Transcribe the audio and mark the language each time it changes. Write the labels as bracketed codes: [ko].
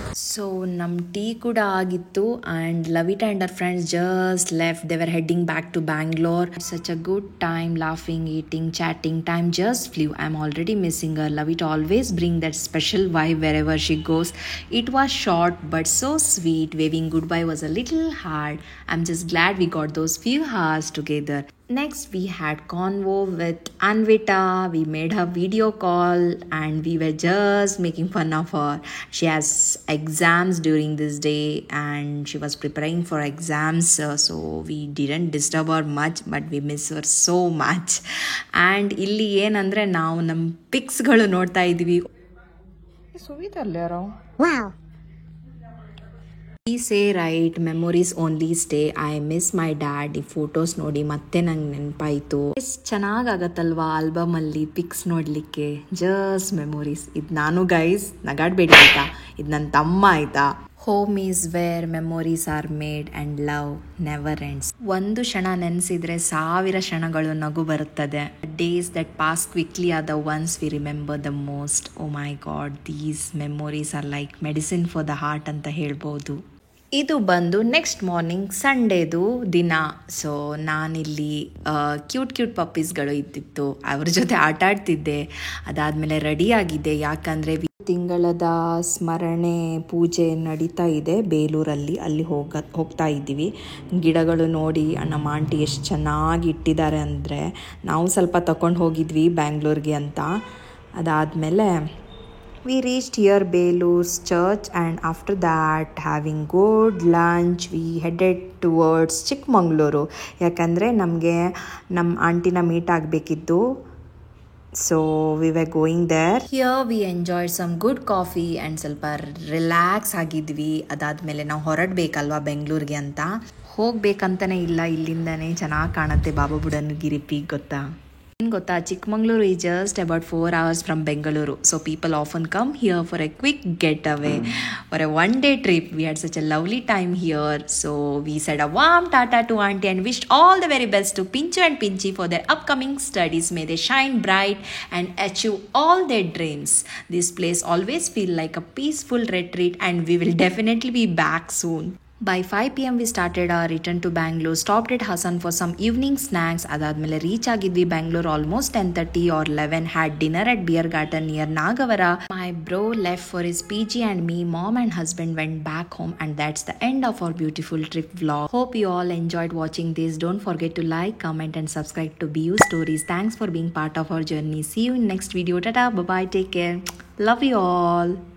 [kn] So ನಮ್ಮ tea ಕೂಡ ಆಗಿತ್ತು [en] And Lavita and our friends just left. They were heading back to Bangalore. Such a good time, laughing, eating, chatting. Time just flew. I am already missing her. Lavita always bring that special vibe wherever she goes. It was short but so sweet. Waving goodbye was a little hard. I'm just glad we got those few hours together. Next, we had convo with Anvita. We made her video call and we were just making fun of her. She has exams during this day and she was preparing for exams, so we didn't disturb her much, but we miss her so much. [kn] And ಇಲ್ಲಿ ಏನಂದರೆ ನಾವು ನಮ್ಮ ಪಿಕ್ಸ್ಗಳು ನೋಡ್ತಾ ಇದ್ವಿ. ಸುವಿತಲ್ಲಾರೋ [en] We say right, memories only stay. I miss my dad. [kn] ಈ photos ನೋಡಿ ಮತ್ತೆ ನಂಗೆ ನೆನಪಾಯಿತು. ಎಷ್ಟು ಚೆನ್ನಾಗಾಗತ್ತಲ್ವಾ ಆಲ್ಬಮಲ್ಲಿ ಪಿಕ್ಸ್ ನೋಡಲಿಕ್ಕೆ. [en] Just memories. [kn] ಇದು ನಾನು ಗೈಸ್ ನಗಾಡಬೇಡಿ ಆಯಿತಾ, ಇದು ನನ್ನ ತಮ್ಮ ಆಯಿತಾ. [en] Home is where memories are made and love never ends. [kn] ಒಂದು ಕ್ಷಣ ನೆನೆಸಿದ್ರೆ 1000 ಕ್ಷಣಗಳು ನಗು ಬರುತ್ತದೆ. [en] Days that pass quickly are the ones we remember the most. Oh my god, these memories are like medicine for the heart [kn] ಅಂತ ಹೇಳ್ಬೋದು. ಇದು ಬಂದು next morning ಸಂಡೇದು ದಿನ. ಸೊ ನಾನಿಲ್ಲಿ ಕ್ಯೂಟ್ ಪಪ್ಪೀಸ್ಗಳು ಇದ್ದಿತ್ತು, ಅವ್ರ ಜೊತೆ ಆಟ ಆಡ್ತಿದ್ದೆ. ಅದಾದಮೇಲೆ ರೆಡಿಯಾಗಿದ್ದೆ, ಯಾಕಂದರೆ ತಿಂಗಳದ ಸ್ಮರಣೆ ಪೂಜೆ ನಡೀತಾ ಇದೆ ಬೇಲೂರಲ್ಲಿ. ಅಲ್ಲಿ ಹೋಗ್ತಾ ಇದ್ದೀವಿ. ಗಿಡಗಳು ನೋಡಿ ನಮ್ಮ ಆಂಟಿ ಎಷ್ಟು ಚೆನ್ನಾಗಿ ಇಟ್ಟಿದ್ದಾರೆ ಅಂದರೆ, ನಾವು ಸ್ವಲ್ಪ ತಗೊಂಡು ಹೋಗಿದ್ವಿ ಬ್ಯಾಂಗ್ಳೂರ್ಗೆ ಅಂತ. ಅದಾದಮೇಲೆ [en] we reached here Belur's church, and after that having good lunch we headed towards Chikmagalur. [kn] ಯಾಕಂದರೆ ನಮಗೆ ನಮ್ಮ ಆಂಟಿನ ಮೀಟ್ ಆಗಬೇಕಿತ್ತು. [en] So we were going there. Here we enjoyed some good coffee and [kn] ಸ್ವಲ್ಪ ರಿಲ್ಯಾಕ್ಸ್ ಆಗಿದ್ವಿ. ಅದಾದಮೇಲೆ ನಾವು ಹೊರಡಬೇಕಲ್ವಾ ಬೆಂಗಳೂರಿಗೆ ಅಂತ. ಹೋಗಬೇಕಂತಲೇ ಇಲ್ಲ, ಇಲ್ಲಿಂದನೇ ಚೆನ್ನಾಗಿ ಕಾಣುತ್ತೆ ಬಾಬಾ ಬುಡನ್ಗಿರಿ ಪೀಕ್, ಗೊತ್ತಾ? ಏನು ಗೊತ್ತಾ, [en] Chikmagalur is just about 4 hours from Bengaluru. So people often come here for a quick getaway, for a one-day trip. We had such a lovely time here. So we said a warm tata to auntie and wished all the very best to Pinchu and Pinchi for their upcoming studies. May they shine bright and achieve all their dreams. This place always feel like a peaceful retreat and we will definitely be back soon. By 5 p.m. we started our return to Bangalore, stopped at Hassan for some evening snacks. [kn] ಅದಾದಮೇಲೆ reach ಆಗಿದ್ವಿ Bangalore almost 10:30 or 11. [en] Had dinner at Beer Garden near Nagavara. My bro left for his PG and me, mom and husband went back home, and that's the end of our beautiful trip vlog. Hope you all enjoyed watching this. Don't forget to like, comment and subscribe to BU Stories. Thanks for being part of our journey. See you in next video. Tata, bye bye, take care. Love you all.